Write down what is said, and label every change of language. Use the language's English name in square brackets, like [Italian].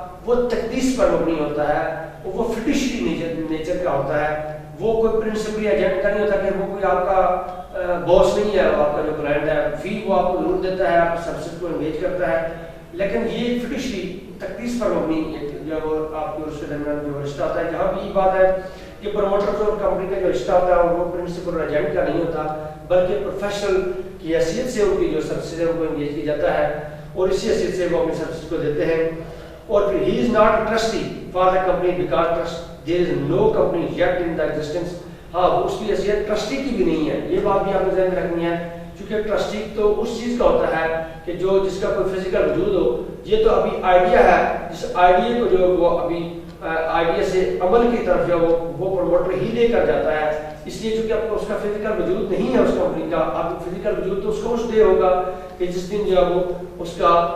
[Urdu] وہ تقدیس پر مبنی ہوتا ہے، وہ فٹیشری نیچر کا ہوتا ہے، وہ کوئی پرنسپلی ایجنٹ کا نہیں ہوتا کہ وہ کوئی آپ کا باس نہیں ہے، وہ آپ کا جو کلائنٹ ہے فی وہ آپ کو ضرور دیتا ہے، آپ سروسز کو انگیج کرتا ہے، لیکن یہ فٹیشری تقدیس پر مبنی جو آپ کے اس کے درمیان جو رشتہ ہوتا ہے، جہاں بھی یہ بات ہے کہ پروموٹر اور کمپنی کا جو رشتہ ہوتا ہے وہ پرنسپل ایجنٹ کا نہیں ہوتا، بلکہ پروفیشنل کی حیثیت سے ان کی جو سروسز ہے ان کو انگیج کیا جاتا ہے اور اسی حیثیت سے وہ اپنی سروسز کو دیتے ہیں. اور پھر [English] He is not trustee for the company because there is no company yet in the existence. [Urdu] ہاں وہ اس کی حیثیت ٹرسٹی کی بھی نہیں ہے، یہ بات بھی آپ نے ذہن میں رکھنی ہے، کیونکہ ٹرسٹی تو اس چیز کا ہوتا ہے کہ جو جس کا کوئی فزیکل وجود ہو. یہ تو ابھی آئیڈیا ہے، جس آئیڈیا کو جو وہ ابھی آئیڈیا سے عمل کی طرف جو وہ پروموٹر ہی لے کر جاتا ہے، اس لیے چونکہ اب اس کا فزیکل وجود نہیں ہے اس کمپنی کا، اب فزیکل وجود تو اس کو اس ڈے ہوگا کہ جس دن جو ہے وہ اس کا